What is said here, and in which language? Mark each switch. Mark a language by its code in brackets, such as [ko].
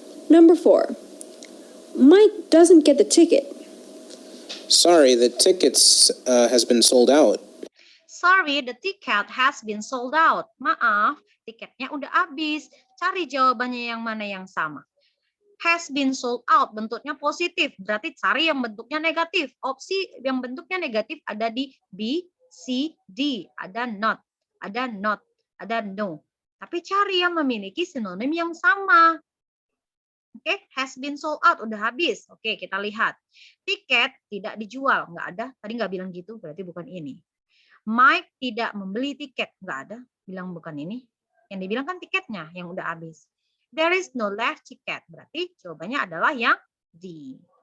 [en] Number 4. Mike doesn't get the ticket. Sorry, the tickets has been sold out. Sorry, the ticket has been sold out. [id] Maaf, tiketnya udah habis. Cari jawabannya yang mana yang sama. [en] Has been sold out, [id] bentuknya positif. Berarti cari yang bentuknya negatif. Opsi yang bentuknya negatif ada di B, C, D. Ada not, ada no. Tapi cari yang memiliki sinonim yang sama. Oke, [en] has been sold out, [id] udah habis. Oke, kita lihat. Tiket tidak dijual, nggak ada. Tadi nggak bilang gitu, berarti bukan ini. Mike tidak membeli tiket, nggak ada. Bilang bukan ini. Yang dibilang kan tiketnya yang udah habis. [en] There is no left ticket, [id] berarti jawabannya adalah yang D.